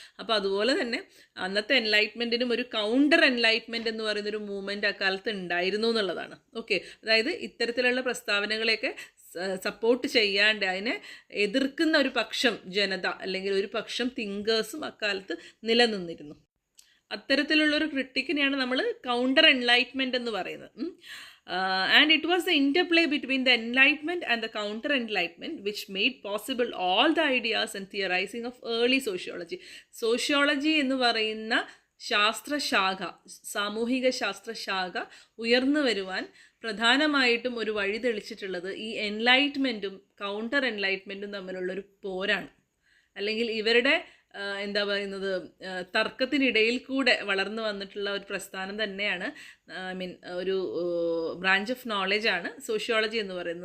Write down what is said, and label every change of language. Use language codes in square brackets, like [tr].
[ml] അപ്പോൾ അതുപോലെ തന്നെ അന്നത്തെ എൻലൈറ്റ്മെൻറ്റിനും ഒരു കൗണ്ടർ എൻലൈറ്റ്മെൻറ്റ് എന്ന് പറയുന്നൊരു മൂവ്മെൻറ്റ് അക്കാലത്ത് ഉണ്ടായിരുന്നു എന്നുള്ളതാണ്. ഓക്കെ, അതായത് ഇത്തരത്തിലുള്ള പ്രസ്താവനകളെയൊക്കെ സപ്പോർട്ട് ചെയ്യാണ്ട് അതിനെ എതിർക്കുന്ന ഒരു പക്ഷം ജനത അല്ലെങ്കിൽ ഒരു പക്ഷം തിങ്കേഴ്സും അക്കാലത്ത് നിലനിന്നിരുന്നു. അത്തരത്തിലുള്ളൊരു ക്രിട്ടിക്കിനെയാണ് നമ്മൾ കൗണ്ടർ എൻലൈറ്റ്മെൻറ്റ് എന്ന് പറയുന്നത്. [en] And it was the interplay between the enlightenment and the counter enlightenment which made possible all the ideas and theorizing of early sociology. [ml] Sociology എന്ന് പറയുന്ന ശാസ്ത്രശാഖ, സാമൂഹിക ശാസ്ത്രശാഖ ഉയർന്നു വരുവാൻ പ്രധാനമായിട്ടും ഒരു വഴി തെളിച്ചിട്ടുള്ളത് ഈ എൻലൈറ്റ്മെൻറ്റും കൗണ്ടർ എൻലൈറ്റ്മെൻറ്റും തമ്മിലുള്ളൊരു പോരാണ്. അല്ലെങ്കിൽ ഇവരുടെ എന്താ പറയുന്നത്, തർക്കത്തിനിടയിൽ കൂടെ വളർന്നു വന്നിട്ടുള്ള ഒരു പ്രസ്ഥാനം തന്നെയാണ്, ഒരു ബ്രാഞ്ച് ഓഫ് നോളജാണ് സോഷ്യോളജി എന്ന് പറയുന്നത്.